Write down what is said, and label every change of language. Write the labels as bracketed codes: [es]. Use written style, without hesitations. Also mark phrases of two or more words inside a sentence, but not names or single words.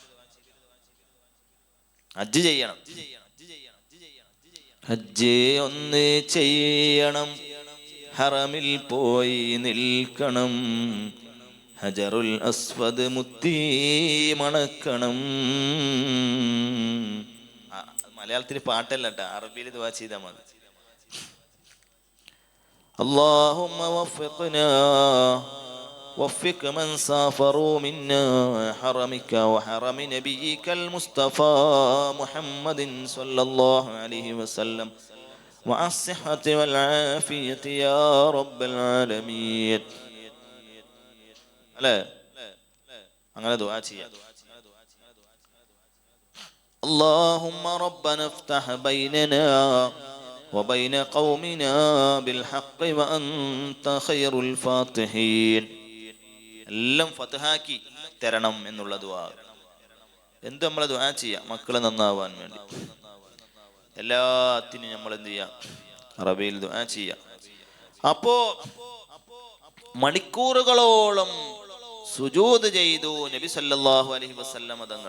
[ml] ഹജ്ജ് ചെയ്യണം, ഹജ്ജ് ഒന്ന് ചെയ്യണം, ഹറമിൽ പോയി നിൽക്കണം, ഹജറുൽ അസ്വദ് മുത്തി മണക്കണം. മലയാളത്തിൽ പാട്ടല്ല കേട്ടോ, അറബിയിൽ ദുആ ചെയ്താൽ മതി. [ar] اللهم وفقنا وفق من سافروا منا حرمك وحرم نبيك المصطفى محمد صلى الله عليه وسلم مع الصحة والعافية يا رب العالمين. [ml] അല്ലേ, അങ്ങനെ ദുആ ചെയ്യാം. [ar] اللهم ربنا افتح بيننا وبين قومنا بالحق وأنت خير الفاتحين. [ml] എല്ലാം ഫത്ഹാക്കി തരണം എന്നുള്ള ദുആ. എന്ത് നമ്മൾ ദുആ ചെയ്യാം? മക്കളെ നന്നാവാൻ വേണ്ടി എല്ലാത്തിനും നമ്മൾ എന്ത് ചെയ്യാം? അറബിയിൽ ദുആ ചെയ്യാം. അപ്പോ മണിക്കൂറുകളോളം സുജൂദ് ചെയ്തു നബി [ar] صلى الله عليه وسلم [ml] തങ്ങൾ.